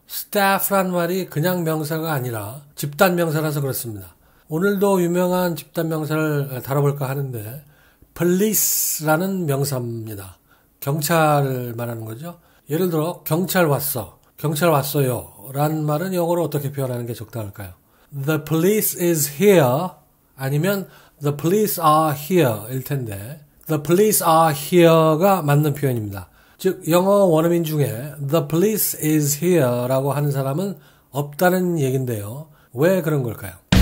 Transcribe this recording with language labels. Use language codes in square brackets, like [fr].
[ko] staff란 말이 그냥 명사가 아니라 집단 명사라서 그렇습니다. 오늘도 유명한 집단 명사를 다뤄볼까 하는데 police라는 명사입니다. 경찰을 말하는 거죠. 예를 들어 경찰 왔어, 경찰 왔어요 라는 말은 영어로 어떻게 표현하는 게 적당할까요? [en] The police is here [ko] 아니면 [en] the police are here [ko] 일 텐데 [en] the police are here가 [ko] 맞는 표현입니다. 즉 영어 원어민 중에 [en] the police is here [ko] 라고 하는 사람은 없다는 얘긴데요. 왜 그런 걸까요?